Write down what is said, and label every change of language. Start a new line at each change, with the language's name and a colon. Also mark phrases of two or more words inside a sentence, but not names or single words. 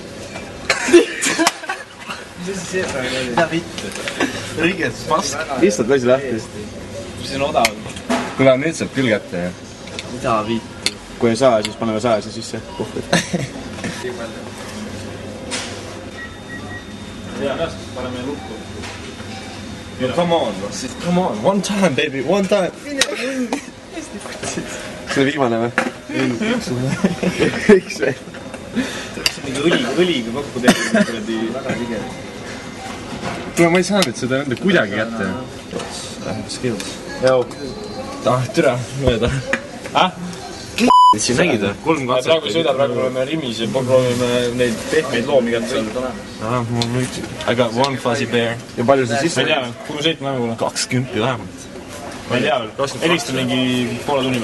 Estonian: Mis see praegu oli? Mida vittu? Õiget pask. Istad lasi lahti. See on odav. Kuule, nüüd saab küll kätte, jah. Mida vittu? Kui ei saa, siis paneme 100 sisse. Hea käest, paneme lukku.
English: No come on, come on. One time, baby, one time.
Estonian: See oli viimane või? Kõik see. See on mingi õliga kokku tehtud. Väga tige. Kuule, ma ei saanud seda venda kuidagi kätte. Skills. Jau. Türa, mööda. Siin nägid või? 3 katset. Praegu ei sõida, praegu oleme Rimis ja proovime neid pehmeid loomi kätte. Aga
English: one fuzzy bear.
Estonian: Ja palju see sisse? Ma ei tea, kuhu sõitma lähe kuule? 20 vähemalt. Ma ei tea veel. Helista mingi poole tunni peal.